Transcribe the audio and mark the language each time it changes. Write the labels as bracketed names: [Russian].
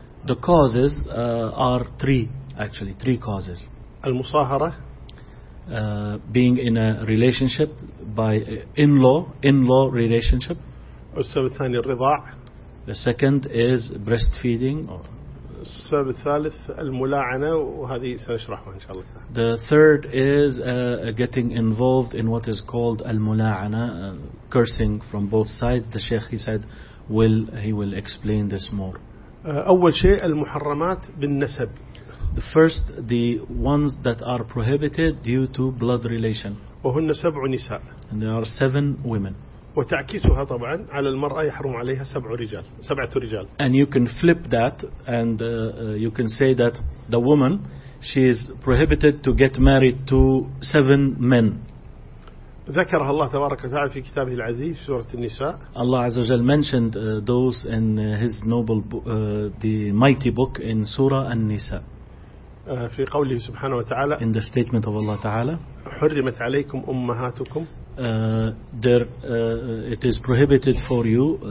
[English] The causes are three, actually three causes. [Arabic] المصاهرة. [English] Being in a relationship by in-law relationship. [Arabic] السبب الثاني الرضاع. [English] The second is breastfeeding. [Arabic] السبب الثالث الملاعنة وهذه سنشرحها إن شاء الله. [English] The third is getting involved in what is called الملاعنة, cursing from both sides. The sheikh, he said, he will explain this more. [Arabic] أول شيء المحرمات بالنسب. [English] The first, the ones that are prohibited due to blood relation. [Arabic] وهن سبع نساء. [English] And there are seven women. [Arabic] وتعكيسها طبعا على المرأة يحرم عليها سبع رجال سبعة رجال. [English] And you can flip that and you can say that the woman, she is prohibited to get married to seven men. [Arabic] ذكرها الله تبارك وتعالى في كتابه العزيز في سورة النساء. [English] Allah [Arabic] عز وجل [English] mentioned those in his noble the mighty book in Surah النساء. [Arabic] في قوله سبحانه وتعالى. [English] In the statement of Allah تعالى. [Arabic] حرمت عليكم أمهاتكم. [English] It is prohibited for you.